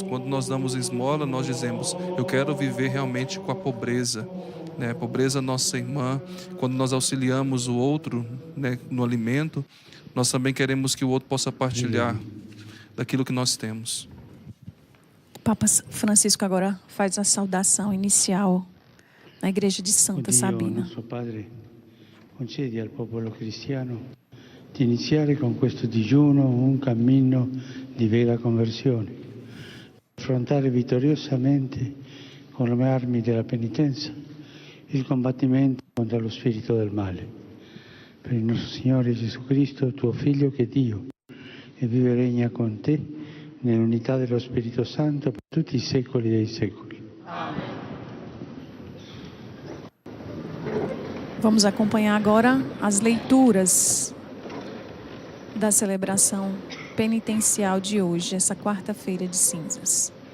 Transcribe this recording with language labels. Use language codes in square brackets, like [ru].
[pt] Quando nós damos esmola, nós dizemos: eu quero viver realmente com a pobreza, né? A pobreza nossa irmã. Quando nós auxiliamos o outro, né, no alimento, nós também queremos que o outro possa partilhar daquilo que nós temos. O Papa Francisco agora faz a saudação inicial na igreja de Santa Sabina. Nosso Padre, [it] concedi al popolo cristiano di iniziare con questo digiuno un cammino di vera conversione, affrontare vittoriosamente con le armi della penitenza il combattimento contro lo spirito del male. Per il nostro Signore Gesù Cristo, tuo Figlio, che è Dio, e vive e regna con te nell'unità dello Spirito Santo per tutti i secoli dei secoli. Amen. [pt] Vamos acompanhar agora as leituras da celebração penitencial de hoje, essa quarta-feira de cinzas.